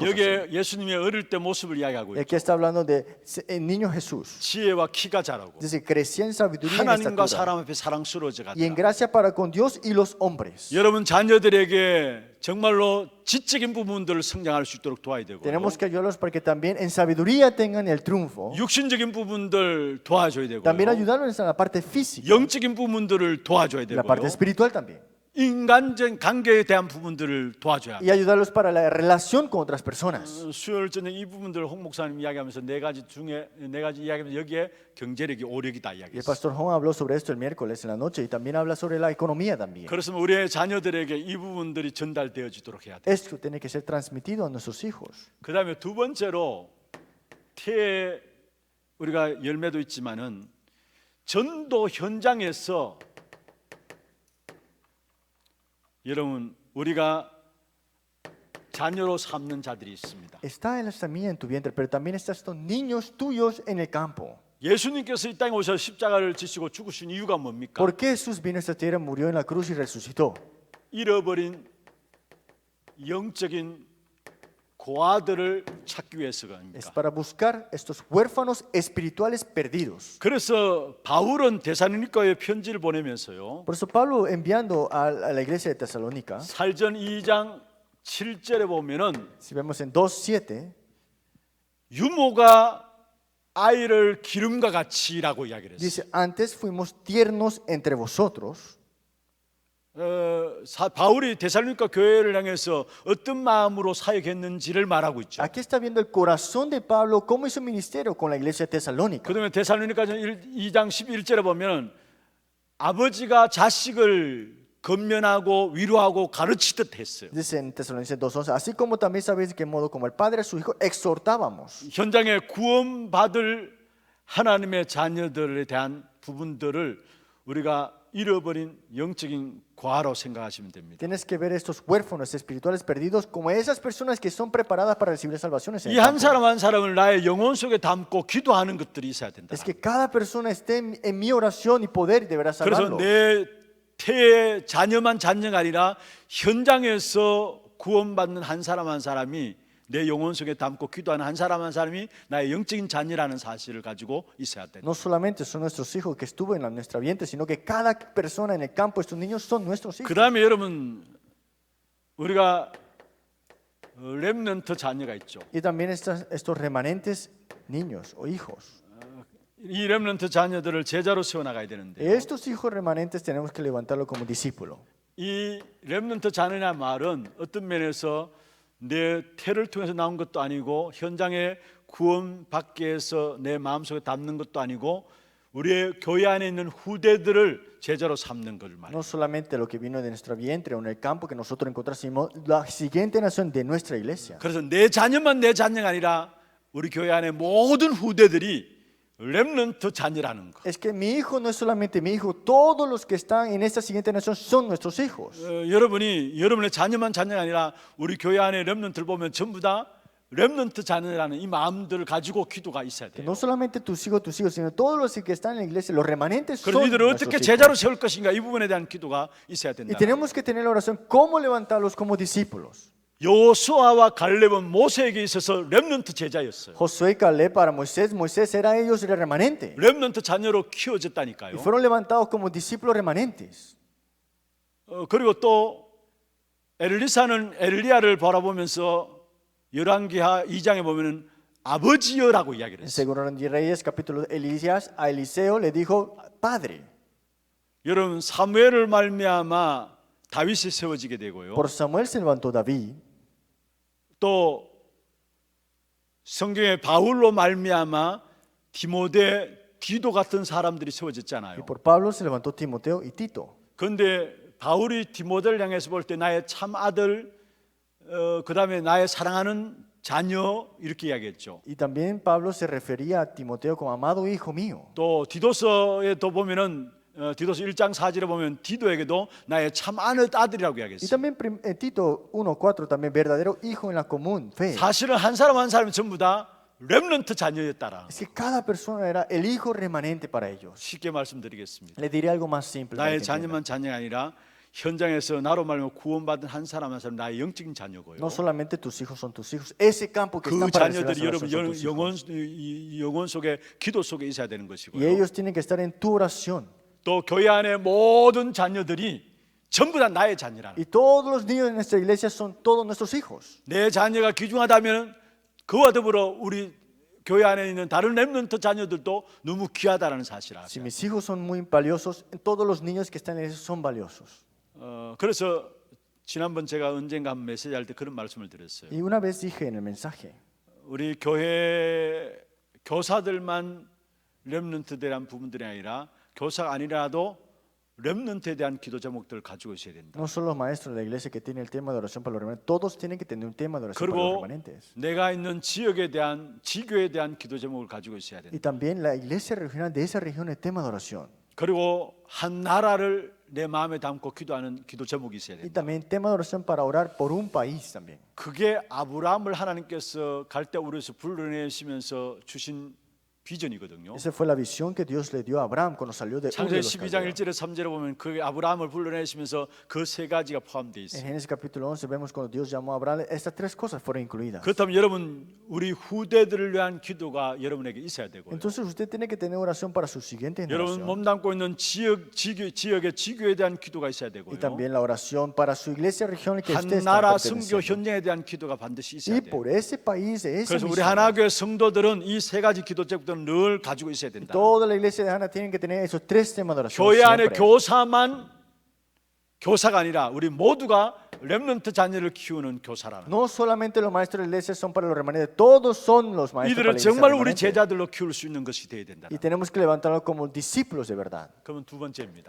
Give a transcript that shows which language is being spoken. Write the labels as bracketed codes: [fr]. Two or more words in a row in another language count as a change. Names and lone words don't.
[es] así. [ko] 여기에 예수님의 어릴 때 모습을 이야기하고 [es] Y [ko] 있죠. [es] aquí está hablando de el niño Jesús. [ko] 지혜와 키가 자라고 [es] Dice, crecía en sabiduría y en [ko] 하나님과 [es] estatura [ko] 사람 앞에 사랑스러워져 [es] y en [ko] 가더라. [es] gracia para con Dios y los hombres. [ko] 여러분 자녀들에게 정말로 지적인 부분들을 성장할 수 있도록 도와야 되고 [es] Tenemos que ayudarlos para que también en sabiduría tengan el triunfo. [ko] 육신적인 부분들 도와줘야 되고 [es] También ayudarlos en la parte física, [ko] 영적인 부분들을 도와줘야 [es] la parte [ko] 되고요. [es] espiritual también. [ko] 인간적 관계에 대한 부분들을 도와줘야 [es] Y ayudarlos para la relación con otras personas. [ko] 수요일 저녁 이 부분들 홍 목사님 이야기하면서 네 가지 이야기하면서 여기에 경제력이 오력이다 [es] Y el [ko] 이야기했어요. [es] pastor Juan habló sobre esto el miércoles en la noche y también habla sobre la economía también. [ko] 그렇으면 우리의 자녀들에게 이 부분들이 전달되어지도록 해야 돼. [es] Esto tiene que ser transmitido a nuestros hijos. [ko] 그다음에 두 번째로 태에 우리가 열매도 있지만은 전도 현장에서 여러분 우리가 자녀로 삼는 자들이 있습니다. [es] Está la semilla en tu vientre, pero también están estos niños tuyos en el campo. [ko] 예수님께서 이 땅에 오셔서 십자가를 지시고 죽으신 이유가 뭡니까? [es] ¿Por qué Jesús vino a esta tierra, murió en la cruz y resucitó? [ko] 잃어버린 영적인 고아들을 찾기 위해서가 [es] Es [ko] 아닙니까? [es] para buscar estos huérfanos espirituales perdidos. [ko] 그래서 바울은 데살로니가에 편지를 보내면서요. [es] Por eso Pablo enviando a la iglesia de Tesalónica, [ko] 살전 2장 7절에 보면은 [es] si vemos en 2:7, [ko] 유모가 아이를 기름과 같이라고 이야기를 했어요. [es] dice, antes fuimos tiernos entre vosotros. [ko] 바울이 데살로니가 교회를 향해서 어떤 마음으로 사역했는지를 말하고 있죠. [es] Aquí está viendo el corazón de Pablo, cómo hizo ministerio con la iglesia de Tesalónica. [ko] 그다음에 데살로니가전 2장 11절에 보면 아버지가 자식을 건면하고 위로하고 가르치듯 했어요. [es] Dice en Tesalonicenses 2:11, así como también sabéis de qué modo como el Padre a su Hijo exhortábamos. [ko] 현장에 구원받을 하나님의 자녀들에 대한 부분들을 우리가 잃어버린 영적인 과로 생각하시면 됩니다. [es] Tienes que ver estos huérfanos espirituales perdidos como esas personas que son preparadas para recibir salvaciones. en [ko] 이 [es] el [ko] 한 [es] campo. [ko] 사람 한 사람을 나의 영혼 속에 담고 기도하는 것들이 있어야 된다. [es] Es que cada persona esté en mi oración y poder y deberá [ko] 그래서 [es] salvarlo. [ko] 내 태의 자녀만 자녀가 아니라 현장에서 구원받는 한 사람 한 사람이 내 영혼 속에 담고 기도하는 한 사람 한 사람이 나의 영적인 자녀라는 사실을 가지고 있어야 된다. [es] No solamente son nuestros hijos que estuvo en nuestra vientre, sino que cada persona en el campo, estos niños son nuestros hijos. [ko] 그 다음에 여러분 우리가 렘넌트 자녀가 있죠. [es] Y también estos remanentes niños o hijos. [ko] 이 렘넌트 자녀들을 제자로 세워나가야 되는데 [es] Estos hijos remanentes tenemos que levantarlo como discípulo. [ko] 이 렘넌트 자녀냐 말은 어떤 면에서 내 태를 통해서 나온 것도 아니고 현장에 구원받기 위해서 내 마음속에 담는 것도 아니고 우리의 교회 안에 있는 후대들을 제자로 삼는 걸 말이에요. [es] No solamente lo que vino de nuestro vientre o en el campo que nosotros encontramos, sino la siguiente nación de nuestra iglesia. [ko] 그래서 내 자녀만 내 자녀가 아니라 우리 교회 안에 모든 후대들이 렘넌트 자녀라는 거. [es] Es que mi hijo no es solamente mi hijo, todos los que están en esta siguiente nación son nuestros hijos. [ko] 여러분이 여러분의 자녀만 자녀가 아니라 우리 교회 안에 렘넌트를 보면 전부 다 렘넌트 자녀라는 이 마음들을 가지고 기도가 있어야 [es] Que [ko] 돼요. [es] no solamente tus hijos, sino todos los que están en la iglesia, los remanentes son [ko] 그래서 이들을 [es] nuestros [ko] 어떻게 [es] hijos. [ko] 제자로 세울 것인가 이 부분에 대한 기도가 있어야 [es] Y [ko] 된다. [es] tenemos que tener la oración, ¿cómo levantarlos como discípulos? [ko] 여호수아와 갈렙은 모세에게 있어서 렘넌트 제자였어요. [es] Josué y Caleb para Moisés, Moisés era ellos el remanente. [ko] 렘넌트 자녀로 [es] Y [ko] 키워졌다니까요. [es] fueron levantados como discípulos remanentes. [ko] 그리고 또 엘리사는 엘리야를 바라보면서 열왕기하 2장에 보면은 아버지여라고 이야기를 [es] En [ko] 했어요. [es] Segundo de Reyes, capítulo Elías, a Eliseo le dijo, Padre. [ko] 여러분 사무엘을 말미암아 다윗이 세워지게 되고요. [es] Por Samuel se levantó David. [ko] 또 성경의 바울로 말미암아 디모데, 디도 같은 사람들이 [es] Y [ko] 세워졌잖아요. [es] por Pablo se levantó Timoteo y Tito. [ko] 그런데 바울이 디모데를 향해서 볼 때 나의 참 아들, 그 다음에 나의 사랑하는 자녀 이렇게 이야기했죠. [es] Y también Pablo se refería a Timoteo como amado hijo mío. [ko] 또 디도서에 또 보면은 디도서 1장 4절에 보면 디도에게도 나의 참 아들이라고 [es] Y [ko] 이야기했어요. [es] también en Tito 1:4 también verdadero hijo en la común fe. [ko] 사실은 한 사람 한 사람이 전부 다 렘넌트 자녀였다라. [es] Es que cada persona era el hijo remanente para ellos. [ko] 쉽게 말씀드리겠습니다. [es] Le diré algo más simple. para [ko] 나의 [es] que entiendan. [ko] 자녀만 자녀가 아니라 현장에서 나로 말하면 구원받은 한 사람 한 사람 나의 영적인 자녀고요. [es] No solamente tus hijos son tus hijos, ese campo que [ko] 그 [es] están para recibir la [ko] 자녀들이 여러분 [es] salvación son tus hijos. [ko] 영혼 속에 기도 속에 있어야 되는 [es] Y [ko] 것이고요. [es] ellos tienen que estar en tu oración. [ko] 또 교회 안에 모든 자녀들이 전부 다 나의 자녀라. [es] Y todos los niños de nuestra iglesia son todos nuestros hijos. [ko] 내 자녀가 귀중하다면 그와 더불어 우리 교회 안에 있는 다른 렘넌트 자녀들도 너무 귀하다라는 사실을 [es] Si [ko] 아세요. [es] mis hijos son muy valiosos, todos los niños que están en la iglesia son valiosos. [ko] 그래서 지난번 제가 언젠가 한 메시지 할 때 그런 말씀을 드렸어요. [es] Y una vez dije en el mensaje, [ko] 우리 교회 교사들만 렘넌트들한 부분들이 아니라 교사가 아니라도 렘넌트에 대한 기도 제목들을 가지고 있어야 된다. [es] no son los maestros de la iglesia que tienen el tema de oración para los remanentes, todos tienen que tener un tema de oración para los [ko] 그리고 [es] remanentes. [ko] 내가 있는 지역에 대한 지교에 대한 기도 제목을 가지고 있어야 된다. [es] Y también la iglesia regional de esa región el tema de oración. [ko] 그리고 한 나라를 내 마음에 담고 기도하는 기도 제목이 있어야 [es] Y [ko] 된다. [es] también tema de oración para orar por un país también. [ko] 그게 아브라함을 하나님께서 갈대 우르에서 불러내시면서 주신 비전이거든요. [es] Esa fue la visión que Dios le dio a Abraham cuando salió de Ur de [ko] 창세기 [es] los [ko] 12장 [es] Caldeos. [ko] 1절에 3절에 보면 그 아브라함을 불러내시면서 그 세 가지가 포함되어 [es] En [ko] 있어요. [es] Génesis capítulo 11 vemos cuando Dios llamó a Abraham, estas tres cosas fueron incluidas. [ko] 그렇다면 여러분 우리 후대들을 위한 기도가 여러분에게 있어야 되고요. [es] Entonces usted tiene que tener oración para su siguiente [ko] 여러분 [es] generación. [ko] 몸담고 있는 지역의 지교에 대한 기도가 있어야 되고요. [es] Y también la oración para su iglesia regional que [ko] 한 [es] usted está [ko] 나라 선교 [es] perteneciendo. [ko] 현장에 대한 기도가 반드시 있어야 [es] Y [ko] 돼요. [es] por ese país, de esa [ko] 그래서 우리 [es] misión, [ko] 하나교회 성도들은 이 세 가지 기도 제목들은 늘 가지고 있어야 된다. [es] toda la iglesia de Hana tienen que tener esos tres temas de oración. [ko] 교회 안에 [es] siempre. [ko] 교사만 교사가 아니라 우리 모두가 렘넌트 자녀를 키우는 교사라는. [es] No solamente los maestros de la iglesia son para los remanentes, todos son los maestros para [ko] 이들을 [es] la iglesia [ko] 정말 우리 [es] remanente. [ko] 제자들로 키울 수 있는 것이 되어야 된다. [es] Y tenemos que levantarlos como discípulos de verdad. [ko] 그러면 두 번째입니다.